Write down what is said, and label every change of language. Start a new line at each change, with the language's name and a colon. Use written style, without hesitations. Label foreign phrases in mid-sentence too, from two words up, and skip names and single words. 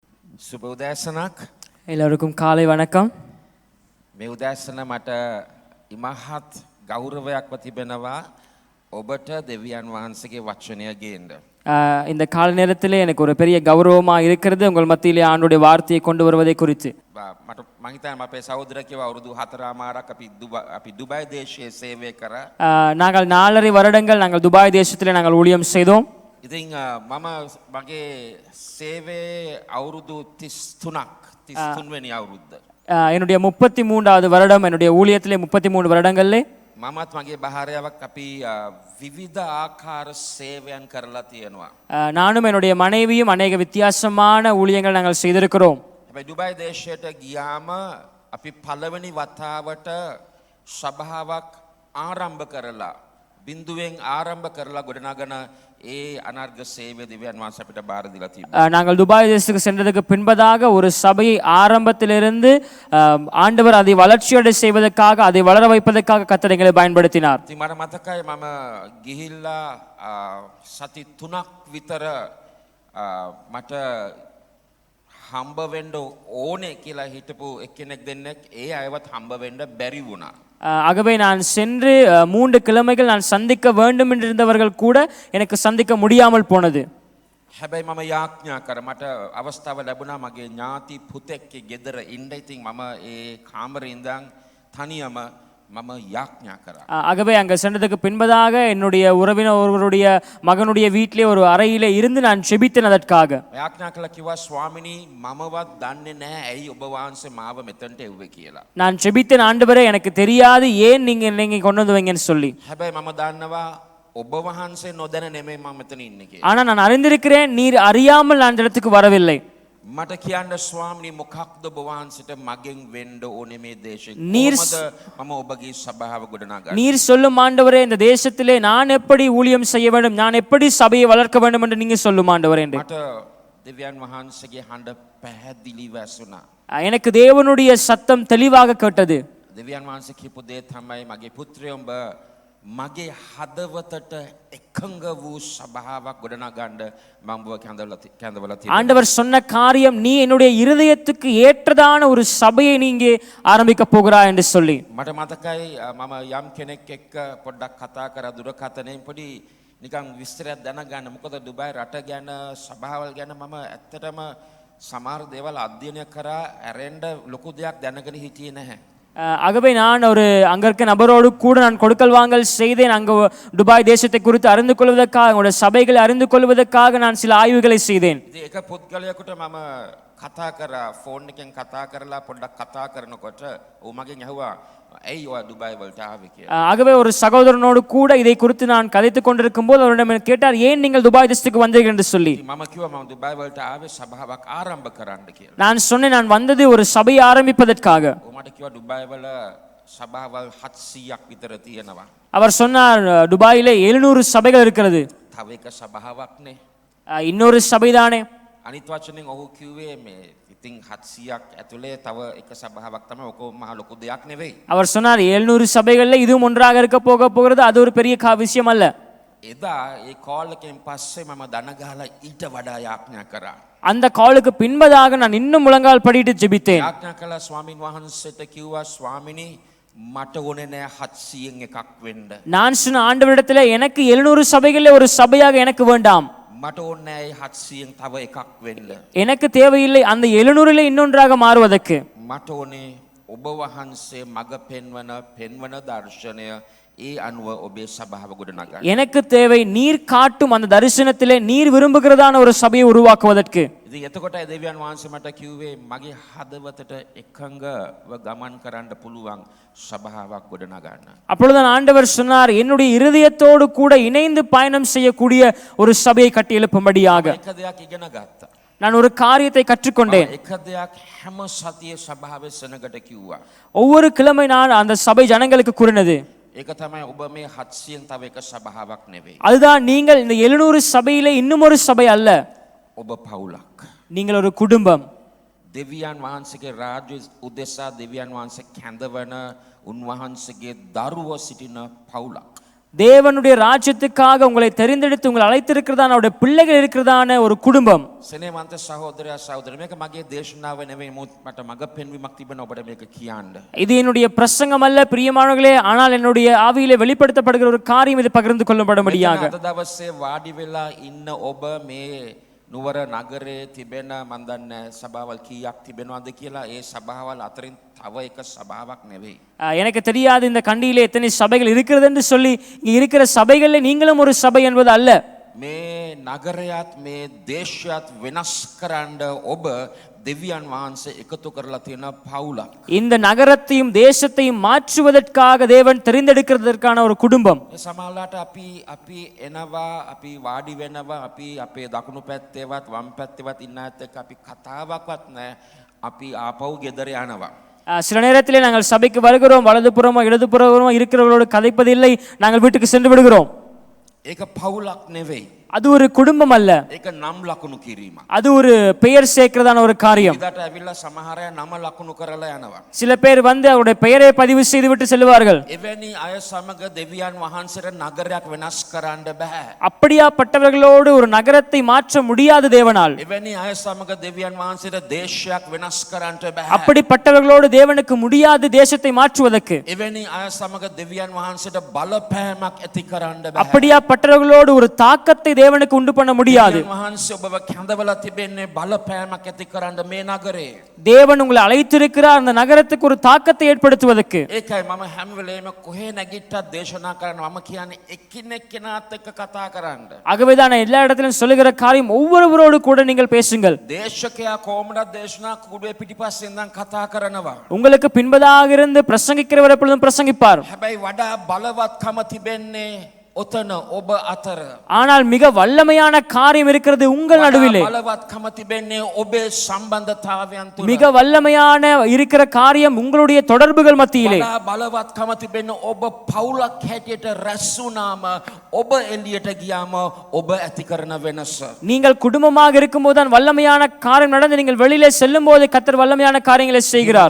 Sinhala: සුබ උදෑසනක්.
Tamil: எல்லோருக்கும் காலை வணக்கம்.
Sinhala: මේ උදෑසන මට ඉමහත් ගෞරවයක්ව තිබෙනවා ඔබට දෙවියන් වහන්සේගේ වචනය ගේන්න.
Tamil: இந்த காலை நேரத்திலே எனக்கு ஒரு பெரிய கௌரவமா இருக்கிறது உங்கள் மத்தியிலே ஆண்டுடைய வார்த்தையை கொண்டு வருவதை குறித்து.
Sinhala: මට මං හිතන්නේ අපේ සහෝදර කිව්වා අවුරුදු 4මාරක් අපි දුබයි දේශයේ සේවය කරා.
Tamil: நாங்கள் 4.5 வருடங்கள் நாங்கள் துபாய் தேசத்திலே நாங்கள் ஊழியம் செய்தோம்.
Sinhala: ඉතින් මම මගේ සේවයේ අවුරුදු 33 වෙනි අවුරුද්ද.
Tamil: என்னுடைய 33வது வருடம் என்னுடைய ஊழியத்திலே 33 வருடங்களிலே
Sinhala: මමත් මගේ බහාරයාවක් අපි විවිධ ආකාර සේවයන් කරලා තියෙනවා.
Tamil: நானும் என்னுடைய மனைவியும் அநேக வித்தியாசமான ஊழியங்கள் நாங்கள் செய்திருக்கிறோம்.
Sinhala: හැබැයි දුබයි දේශයට ගියාම අපි පළවෙනි වතාවට සභාවක් ආරම්භ කරලා බිඳුවෙන් ආරම්භ කරලා ගොඩනගන ඒ අනර්ග සේවය දෙවියන් වහන්සේ අපිට බාර දීලා තිබෙනවා.
Tamil: நாங்கள் துபாய் தேசத்துக்கு சென்றதுக்கு பின்பதாக ஒரு சபையை ஆரம்பத்திலிருந்து ஆண்டவர் அதை வளர்ச்சியடை செய்வதற்காக அதை வளர வைப்பதற்காக கர்த்தர் எங்களை பயன்படுத்தினார்.
Sinhala: ඉතින් මට මතකයි මම ගිහිල්ලා සති 3ක් විතර මට හම්බ වෙන්න ඕනේ කියලා හිටපු එක්කෙනෙක් දෙන්නෙක් ඒ අයවත් හම්බ වෙන්න බැරි වුණා.
Tamil: ஆகவே நான் சென்று 3 கிழமைகள் நான் சந்திக்க வேண்டும் என்றிருந்தவர்கள் கூட எனக்கு சந்திக்க முடியாமல் போனது.
Sinhala: හැබැයි මම යාඥා කර මට අවස්ථාව ලැබුණා මගේ ඥාති පුතෙක්ගේ ගෙදර ඉන්න. ඉතින් මම ඒ කාමරේ ඉඳන් තනියම මම යාඥා කරා.
Tamil: ஆகவே அங்க சென்றதுக்கு பின்பதாக என்னுடைய உறவினர் ஒருவருடைய மகனுடைய வீட்டிலே ஒரு அறையிலே இருந்து நான் ஜெபித்தேன் அதற்காக.
Sinhala: යාඥා කළා කිව්වා ස්වාමිනී මමවත් දන්නේ නැහැ ඇයි ඔබ වහන්සේ මාව මෙතනට එව්වේ කියලා.
Tamil: நான் ஜெபித்தேன் ஆண்டவரே எனக்கு தெரியாது ஏன் நீங்க கொண்டு வந்தீங்கன்னு சொல்லி.
Sinhala: හැබැයි මම දන්නවා ඔබ වහන්සේ නොදැන නෙමෙයි මම මෙතන ඉන්නේ කියලා.
Tamil: ஆனா நான் அறிந்திருக்கிறேன் நீர் அறியாமல் நான் இந்த இடத்துக்கு வரவில்லை.
Sinhala: මට කියන්න ස්වාමිනී මොකක්ද ඔබ වහන්සේට මගෙන් වෙන්න ඕනේ මේ දේශේ කොහොමද මම ඔබගේ සභාව ගොඩනගන්නේ.
Tamil: நீர் சொல்லும் ஆண்டவரே இந்த தேசத்திலே நான் எப்படி ஊழியம் செய்ய வேண்டும் நான் எப்படி சபையை வளர்க்க வேண்டும் என்று நீங்க சொல்லும் ஆண்டவரே.
Sinhala: මට දෙවියන් වහන්සේගේ හඬ පැහැදිලිව ඇසුණා.
Tamil: எனக்கு தேவனுடைய சத்தம் தெளிவாக கேட்டது.
Sinhala: දෙවියන් වහන්සේ කියපු දේ තමයි මගේ පුත්‍රයෝ උඹ මගේ හදවතට එකඟ වූ සභාවක් ගොඩනගන්න මම ඔබ කැඳවලා තියෙනවා.
Tamil: ஆண்டவர் சொன்ன காரியம் நீ என்னுடைய இருதயத்துக்கு ஏற்றதான ஒரு சபையை நீங்க ஆரம்பிக்க போகிறாய் என்று சொல்லி.
Sinhala: මට මතකයි මම යම් කෙනෙක් එක්ක පොඩ්ඩක් කතා කරා දුරකථනයෙන් පොඩි නිකන් විස්තරයක් දැනගන්න. මොකද දුබයි රට ගැන සභාවල් ගැන මම ඇත්තටම සමහර දේවල් අධ්‍යයනය කරා ඇරෙන්න ලොකු දෙයක් දැනගෙන හිටියේ නැහැ.
Tamil: ஆகவே நான் ஒரு அங்க இருக்க நபரோடு கூட நான் கொடுக்கல் வாங்கல் செய்தேன். அங்க துபாய் தேசத்தை குறித்து அறிந்து கொள்வதற்காக உங்களுடைய சபைகளை அறிந்து கொள்வதற்காக நான் சில ஆய்வுகளை செய்தேன்.
Sinhala: ඉතින් එක පුද්ගලයෙකුට මම කතා කරා ෆෝන් එකෙන් කතා කරලා පොඩ්ඩක් කතා කරනකොට ඌ මගෙන් ඇහුවා ඇයි ඔයා දුබයි වලට ආවේ කියලා.
Tamil: ஆகவே ஒரு சகோதரனோடு கூட இதை குறித்து நான் கதைத்துக் கொண்டிருக்கும் போது அவரிடம் கேட்டார் ஏன் நீங்கள் துபாய் தேசத்துக்கு வந்தீர்கள் என்று சொல்லி.
Sinhala: මම කිව්වා මම දුබයි වලට ආවේ සභාවක් ආරම්භ කරන්න කියලා.
Tamil: நான் சொன்னேன் நான் வந்தது ஒரு சபையை ஆரம்பிப்பதற்காக.
Sinhala: ඌ මට කිව්වා දුබයි වල සභාවල් 700ක් විතර තියෙනවා.
Tamil: அவர் சொன்னார் துபாயிலே 700 சபைகள் இருக்கிறது.
Sinhala: තව එක සභාවක්නේ.
Tamil: இன்னொரு சபைதானே.
Sinhala: අනිත් වචනෙන් ඔහු කිව්වේ මේ ඉතින් 700ක් ඇතුලේ තව එක සභාවක් තමයි ඔක මහ ලොකු දෙයක් නෙවෙයි.
Tamil: அவர் சொன்னார் 700 சபைகள்ல இதுவும் ஒன்றாக இருக்க போகிறது அது ஒரு பெரிய விஷயம் அல்ல.
Sinhala: එදා ඒ කෝල් එකෙන් පස්සේ මම දන ගහලා ඊට වඩා යාඥා කරා.
Tamil: அந்த காலுக்கு பின்பதாக நான் இன்னும் முழங்கால் படிட்டு ஜெபித்தேன்.
Sinhala: යාඥා කළා ස්වාමින් වහන්සේට කිව්වා ස්වාමිනී මට ඕනේ නෑ 700න් එකක් වෙන්න.
Tamil: நான் சொன்ன ஆண்டவரிடத்தில் எனக்கு 700 சபைகளில் ஒரு சபையாக எனக்கு வேண்டாம்.
Sinhala: මට ඕනේ නෑ 700න් තව එකක් වෙන්න.
Tamil: எனக்கு தேவையில்லை அந்த 700ல இன்னொன்றாக மாறுவதற்கு.
Sinhala: මට ඕනේ ඔබ වහන්සේ මග පෙන්වන දර්ශනය ඒ අනුව ඔබේ සභාව ගොඩනගන්න.
Tamil: எனக்கு தேவை நீர் காட்டும் அந்த தரிசனத்திலே நீர் விரும்புகிறதான ஒரு சபையை உருவாக்குவதற்கு.
Sinhala: ඉතින් එතකොට දෙවියන් වහන්සේ මට කිව්වේ මගේ හදවතට එකඟව ගමන් කරන්න පුළුවන් සභාවක් ගොඩනගන්න.
Tamil: அப்பொழுது ஆண்டவர் சொன்னார் என்னுடைய இருதயத்தோடு கூட இணைந்து பயணம் செய்யக்கூடிய ஒரு சபையை கட்டி எழுப்பும்படியாக.
Sinhala: එක දෙයක් ඉගෙන ගත්තා.
Tamil: நான் ஒரு காரியத்தை கற்றுக்கொண்டேன்.
Sinhala: එක දෙයක් හැම සතියේ සභාවේ සෙනගට කිව්වා.
Tamil: ஒவ்வொரு கிழமை நான் அந்த சபை ஜனங்களுக்கு கூறினது
Sinhala: ඒක තමයි ඔබ මේ 700න් තව එක සභාවක් නෙවෙයි.
Tamil: அதுதான் நீங்கள் இந்த 700 சபையிலே இன்னும் ஒரு சபை அல்ல.
Sinhala: ඔබ පවුලක්.
Tamil: நீங்கள் ஒரு குடும்பம்.
Sinhala: දෙවියන් වහන්සේගේ රාජ්‍ය උදෙසා දෙවියන් වහන්සේ කැඳවන උන්වහන්සේගේ දරුවෝ සිටින පවුලක්.
Tamil: தேவனுடைய ராஜ்யத்துக்காக உங்களை தெரிந்தெடுத்து உங்களை அழைத்திருக்கிறதான அவருடைய பிள்ளைகள் இருக்கிறதான ஒரு குடும்பம்.
Sinhala: සෙනෙවන්ත සහෝදරයා සහෝදරිය මේක මගේ දේශනාව නෙවෙයි මට මග පෙන්වීමක් තිබෙනවා ඔබට මේක කියන්න.
Tamil: இது என்னுடைய பிரசங்கம் அல்ல பிரியமானவர்களே, ஆனால் என்னுடைய ஆவியிலே வெளிப்படுத்தப்படுகிற ஒரு காரியம் இது பகிர்ந்து கொள்ளப்படும்படியாக.
Sinhala: අද දවසේ වාඩි වෙලා ඉන්න ඔබ මේ නුවර නගරේ තිබෙන මන් දන්නේ සභාවල් කීයක් තිබෙනවද කියලා ඒ සභාවල් අතරින් තව එක සභාවක් නෙවෙයි.
Tamil: எனக்கு தெரியாது இந்த கண்டியிலே எத்தனை சபைகள் இருக்கிறது என்று சொல்லி இங்க இருக்கிற சபைகளில் நீங்களும் ஒரு சபை என்பது அல்ல.
Sinhala: මේ නගරයත් මේ දේශයත් වෙනස් කරන්න ඔබ දෙවියන් වහන්සේ එකතු කරලා තියෙන පවුලක්.
Tamil: இந்த நகரத்தையும் தேசத்தையும் மாற்றுவதற்காக தேவன் தெரிந்தெடுக்கிறதற்கான ஒரு குடும்பம்.
Sinhala: ඒ සමහරලාට අපි එනවා අපි වාඩි වෙනවා අපි අපේ දකුණු පැත්තේවත් වම් පැත්තේවත් ඉන්න ඇත් එක්ක අපි කතාවක්වත් නැහැ අපි ආපහු ගෙදර යනවා.
Tamil: சில நேரத்திலே நாங்கள் சபைக்கு வருகிறோம், வலதுபுறமோ இடதுபுறமோ இருக்கிறவர்களோடு கதைப்பதில்லை, நாங்கள் வீட்டுக்கு சென்று விடுகிறோம்.
Sinhala: ඒක පවුලක් නෙවෙයි.
Tamil: அது ஒரு குடும்பம் அல்ல,
Sinhala: ඒක නම් ලකුණු කිරීම.
Tamil: அது ஒரு பெயர் சேர்க்கிறதான ஒரு காரியம்.
Sinhala: ඉදට ඇවිල්ලා සමහර අය නම ලකුණු කරලා යනවා.
Tamil: சில பேர் வந்து அவருடைய பெயரை பதிவு செய்து விட்டு செல்வார்கள்.
Sinhala: එවැනි අය සමග දෙවියන් වහන්සේට නගරයක් වෙනස් කරන්න බෑ.
Tamil: அப்படியாப்பட்டவர்களோடு ஒரு நகரத்தை மாற்ற முடியாது தேவனால்.
Sinhala: එවැනි අය සමග දෙවියන් වහන්සේට දේශයක් වෙනස් කරන්න බෑ.
Tamil: அப்படிப்பட்டவர்களோடு தேவனுக்கு முடியாது தேசத்தை மாற்றுவதற்கு.
Sinhala: එවැනි අය සමග දෙවියன் වහන්සේට බලපෑමක් ඇති කරන්න බෑ.
Tamil: அப்படியாப்பட்டவர்களோடு ஒரு தாக்கத்தை தேவனுக்கு உண்டு பண்ண முடியாது.
Sinhala: දෙවියන් වහන්සේ ඔබව කැඳවලා තිබෙන්නේ බලපෑමක් ඇති කරන්න මේ නගරේ.
Tamil: தேவன் உங்களை அழைத்திருக்கிறார் அந்த நகரத்துக்கு ஒரு தாக்கத்தை ஏற்படுத்துவதற்கு.
Sinhala: ඒකයි මම හැම වෙලේම කොහේ නැගිට්ටත් දේශනා කරනවා. මම කියන්නේ එකිනෙක කෙනාත් එක්ක කතා කරන්න.
Tamil: ஆகவேதான் நான் எல்லா இடத்திலும் சொல்லுகிற காரியம் ஒவ்வொருவரோடு கூட நீங்கள் பேசுங்கள்.
Sinhala: දේශකයා කොහොමද දේශනා කුඩුවේ පිටිපස්සේ ඉඳන් කතා කරනවා.
Tamil: உங்களுக்கு பின்பதாக இருந்து பிரசங்கிக்கிறவர் எப்பொழுதும் பிரசங்கிப்பார்.
Sinhala: හැබැයි වඩා බලවත්කම තිබෙන්නේ ඔතන ඔබ අතර.
Tamil: ஆனால் மிக வல்லமையான காரியம் இருக்கிறது உங்கள் நடுவிலே.
Sinhala: බලවත්කම තිබෙන්නේ ඔබේ සම්බන්ධතාවයන් තුල.
Tamil: மிக வல்லமையான இருக்கிற காரியம் உங்களுடைய தொடர்புகள் மத்தியிலே.
Sinhala: වඩා බලවත්කම තිබෙන්නේ ඔබ පවුලක් හැටියට රැස් වුණාම ඔබ එළියට ගියාම ඔබ ඇති කරන වෙනස.
Tamil: நீங்கள் குடும்பமாக இருக்கும்போது தான் வல்லமையான காரியம் நடந்து நீங்கள் வெளியிலே செல்லும் போது கர்த்தர் வல்லமையான காரியங்களை செய்கிறார்.